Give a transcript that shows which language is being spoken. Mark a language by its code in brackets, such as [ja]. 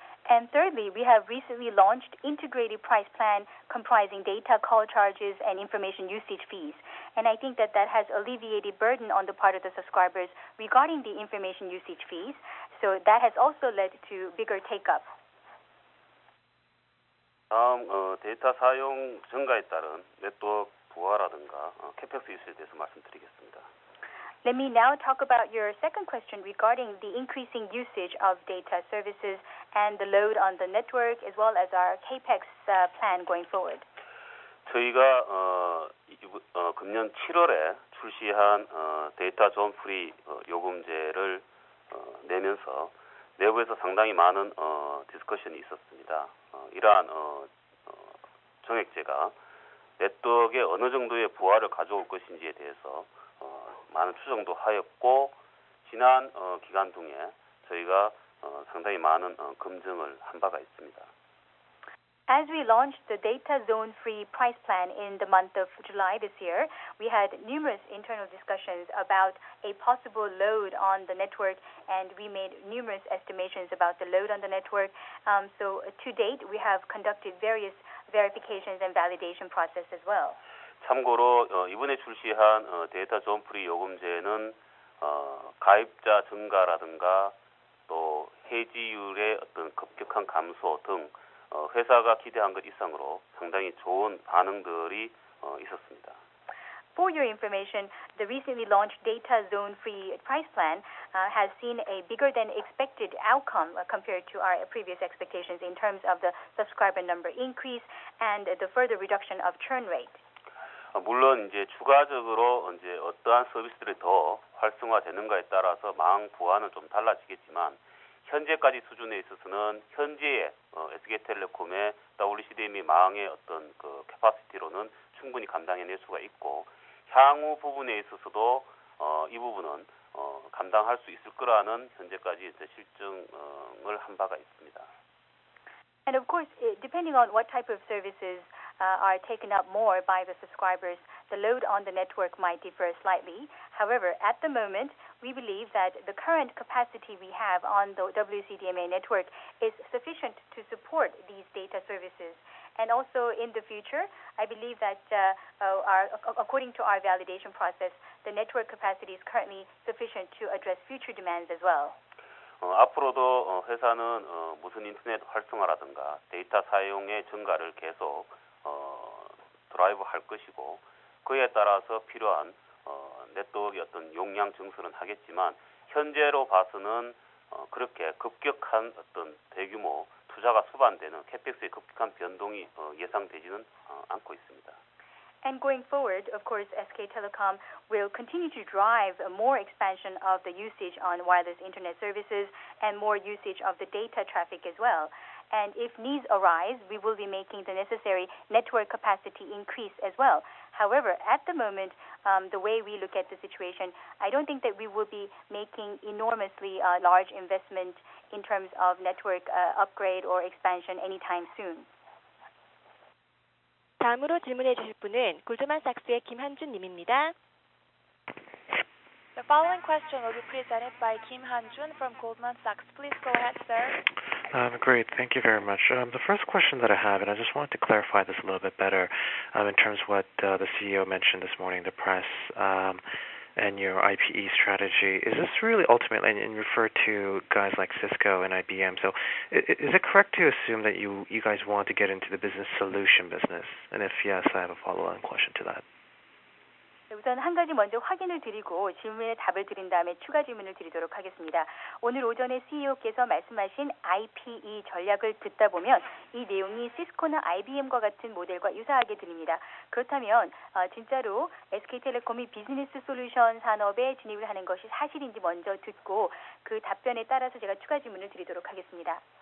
[en] And thirdly, we have recently launched integrated price plan comprising data call charges and information usage fees. And I think that has alleviated burden on the part of the subscribers regarding the information usage fees. So that has also led to bigger take-up. [ko] 다음 데이터 사용 증가에 따른 네트워크 부하라든가 캐펙스 이슈에 대해서 말씀드리겠습니다. [en] Let me now talk about your second question regarding the increasing usage of data services and the load on the network as well as our CAPEX plan going forward. [ko] 저희가 금년 7월에 출시한 데이터 존 프리 요금제를 내면서 내부에서 상당히 많은 디스커션이 있었습니다. 이러한 정액제가 네트워크에 어느 정도의 부하를 가져올 것인지에 대해서 많은 추정도 하였고 지난 기간 중에 저희가 상당히 많은 검증을 한 바가 있습니다. [en] As we launched the data zone free price plan in the month of July this year, we had numerous internal discussions about a possible load on the network, and we made numerous estimations about the load on the network. So to date, we have conducted various verifications and validation process as well. [ko] 참고로 이번에 출시한 데이터 존 프리 요금제는 가입자 증가라든가 또 해지율의 어떤 급격한 감소 등 회사가 기대한 것 이상으로 상당히 좋은 반응들이 있었습니다. [en] For your information, the recently launched data zone free price plan has seen a bigger than expected outcome compared to our previous expectations in terms of the subscriber number increase and the further reduction of churn rate. [ko] 물론 이제 추가적으로 이제 어떠한 서비스들이 더 활성화되는가에 따라서 망 부하는 좀 달라지겠지만 현재까지 수준에 있어서는 현재의 SK텔레콤의 WCDMA 망의 어떤 캐파시티로는 충분히 감당해낼 수가 있고 향후 부분에 있어서도 이 부분은 감당할 수 있을 거라는 현재까지 이제 실증을 한 바가 있습니다. [en] And of course, depending on what type of services are taken up more by the subscribers, the load on the network might differ slightly. However, at the moment, we believe that the current capacity we have on the WCDMA network is sufficient to support these data services. And also in the future, I believe that according to our validation process, the network capacity is currently sufficient to address future demands as well. [ko] 앞으로도 회사는 무선 인터넷 활성화라든가 데이터 사용의 증가를 계속 드라이브 할 것이고 그에 따라서 필요한 네트워크의 어떤 용량 증설은 하겠지만 현재로 봐서는 그렇게 급격한 어떤 대규모 투자가 수반되는 캐펙스의 급격한 변동이 예상되지는 않고 있습니다. [en] And going forward, of course, SK Telecom will continue to drive more expansion of the usage on wireless internet services and more usage of the data traffic as well. And if needs arise, we will be making the necessary network capacity increase as well. However, at the moment, the way we look at the situation, I don't think that we will be making enormously large investment in terms of network upgrade or expansion anytime soon. [ko] 다음으로 질문해 주실 분은 골드만삭스의 김한준 님입니다. [en] The following question will be presented by Kim Han-jun from Goldman Sachs. Please go ahead, sir. Great. Thank you very much. The first question that I have, and I just wanted to clarify this a little bit better in terms of what the CEO mentioned this morning, the press, and your IPE strategy. Is this really ultimately, and you refer to guys like Cisco and IBM, so is it correct to assume that you guys want to get into the business solution business? And if yes, I have a follow-on question to that. [ko] 우선 한 가지 먼저 확인을 드리고 질문에 답을 드린 다음에 추가 질문을 드리도록 하겠습니다. 오늘 오전에 CEO께서 말씀하신 IPE 전략을 듣다 보면 이 내용이 시스코나 IBM과 같은 모델과 유사하게 들립니다. 그렇다면 진짜로 SK텔레콤이 비즈니스 솔루션 산업에 진입을 하는 것이 사실인지 먼저 듣고 그 답변에 따라서 제가 추가 질문을 드리도록 하겠습니다.